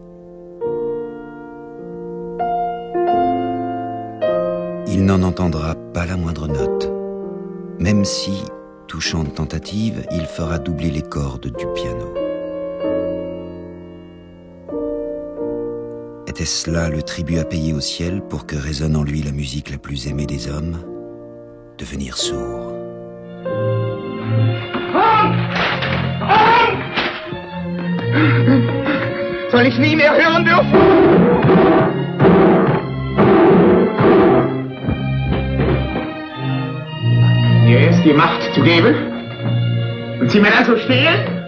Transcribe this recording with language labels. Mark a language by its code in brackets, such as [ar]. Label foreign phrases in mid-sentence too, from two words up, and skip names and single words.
[fr] Il n'en entendra pas la moindre note, même si, touchant de tentative, il fera doubler les cordes du piano. Était-ce là le tribut à payer au ciel pour que résonne en lui la musique la plus aimée des hommes? Devenir sourd. [de] Soll ich nie mehr hören dürfen? Dir ist die Macht zu geben und sie mir dann zu stehlen?